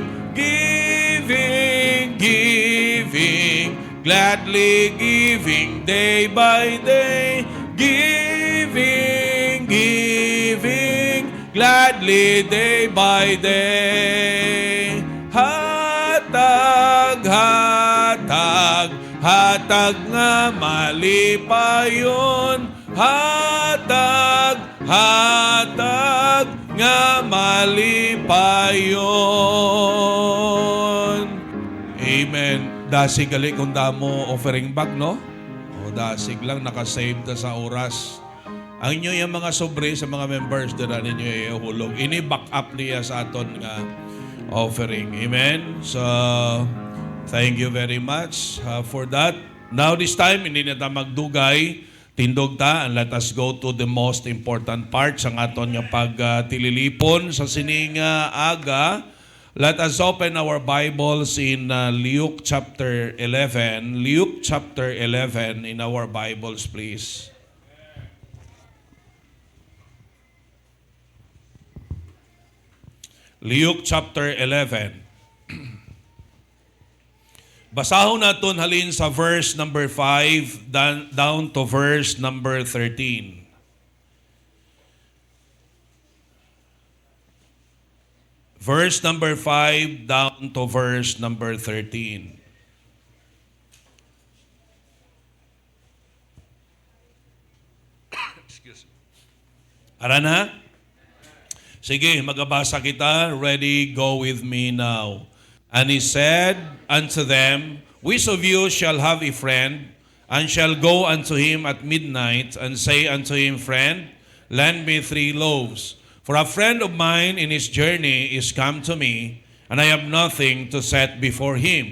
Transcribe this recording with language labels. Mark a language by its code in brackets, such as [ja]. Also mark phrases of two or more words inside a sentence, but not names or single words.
[en] Giving, gladly giving day by day. Giving, gladly day by day. [hil] Hatag nga malipayon. Hatag nga malipayon. Amen. Dasig gali kung damo [en] offering bag, [hil] no? O dasig lang, nakasave ta sa oras. Ang inyo yung mga sobre sa mga members doon ninyo ihulog. Ini-back up niya sa aton nga offering. Amen? [en] So, thank you very much for that. Now this time, [hil] hindi na ta magdugay. Tindog ta, [en] and let us go to the most important part [hil] sa aton nga pagtililipon sa sining aga. [en] Let us open our Bibles in Luke chapter 11. Luke chapter 11 in our Bibles, please. Luke chapter 11. [hil] Basahon naton halin sa [en] verse number 5 down to verse number 13. Verse number 5 down to verse number 13. Excuse me. [hil] Ara na? Sige, magabasa kita. [en] Ready, go with me now. And he said unto them, which of you shall have a friend, and shall go unto him at midnight, and say unto him, Friend, lend me 3 loaves. For a friend of mine in his journey is come to me, and I have nothing to set before him.